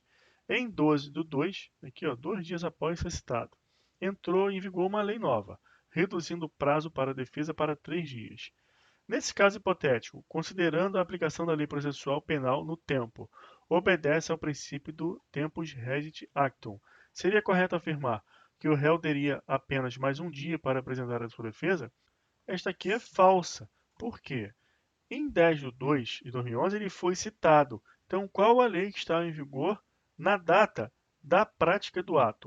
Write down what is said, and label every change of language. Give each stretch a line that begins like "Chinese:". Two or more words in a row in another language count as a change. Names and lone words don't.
Portuguese: Em 12 de 2, aqui, 2 dias após ser citado, entrou em vigor uma lei nova, reduzindo o prazo para a defesa para 3 dias. Nesse caso hipotético, considerando a aplicação da lei processual penal no tempo, obedece ao princípio do
Latin: tempus regit actum.
Portuguese: Seria correto afirmar que o réu teria apenas mais um dia para apresentar a sua defesa? Esta aqui é falsa. Por quê? Em 10 de 2 de 2011 ele foi citado. Então, qual a lei que estava em vigor na data da prática do ato?